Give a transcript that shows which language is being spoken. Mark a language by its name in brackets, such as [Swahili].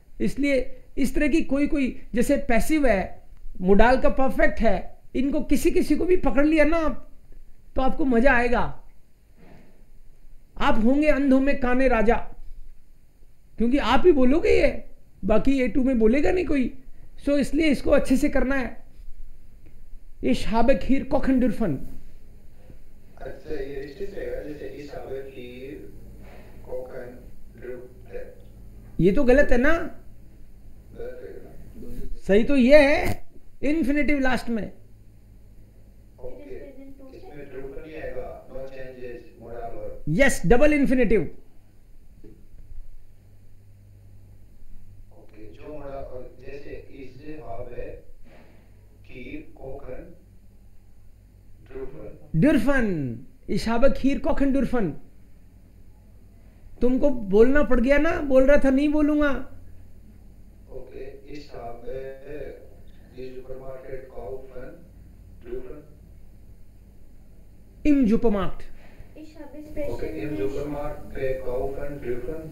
[Hindi] इसलिए इस तरह की कोई कोई, जैसे पैसिव है, मोडाल का परफेक्ट है, इनको किसी किसी को भी पकड़ लिया ना आप, तो आपको मजा आएगा। आप होंगे अंधों में काने राजा, क्योंकि आप ही बोलोगे ये, बाकी A2 में बोलेगा नहीं कोई। सो इसलिए इसको अच्छे से करना है। [German] ich habe खीर kochen dürfen, [Hindi] अच्छा ये [German] richtig [Hindi] रहेगा, जैसे [German] ich habe Khir kochen dürfen. [Hindi] ये तो गलत है ना, गलत रहेगा। सही तो ये है इन्फिनिटिव लास्ट में। ओके, इसमें dürfen नहीं आएगा, [English] no changes, modal verb. Yes, double infinitive. [German] ओके, [Hindi] जो modal जैसे [German] ich habe Khir kochen dürfen. dürfen, ich habe खीर kochen dürfen। [Hindi] तुमको बोलना पड़ गया ना, बोल रहा था नहीं बोलूंगा। [German] Okay, ich habe die Supermarket kaufen dürfen. im Supermarkt, Ich habe special Okay, im Supermarkt kaufen dürfen.